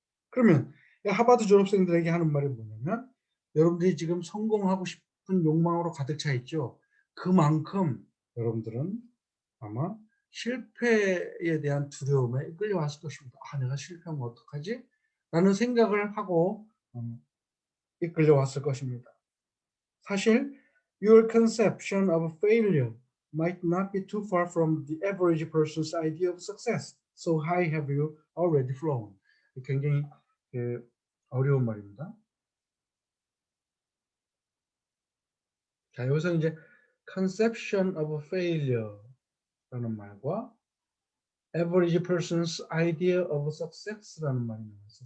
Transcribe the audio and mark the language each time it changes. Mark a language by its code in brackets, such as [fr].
[ko] 그러면 하버드 졸업생들에게 하는 말이 뭐냐면 여러분들이 지금 성공하고 싶은 욕망으로 가득 차 있죠. 그만큼 여러분들은 아마 실패에 대한 두려움에 끌려왔을 것입니다. '아 내가 실패하면 어떡하지?' 라는 생각을 하고 이끌려왔을 것입니다. [en] 사실 your conception of failure might not be too far from the average person's idea of success. So high have you already flown. [ko] 굉장히 어려운 말입니다. 자, 여기서 이제 conception of failure 라는 말과 average person's idea of success 라는 말이 나와요.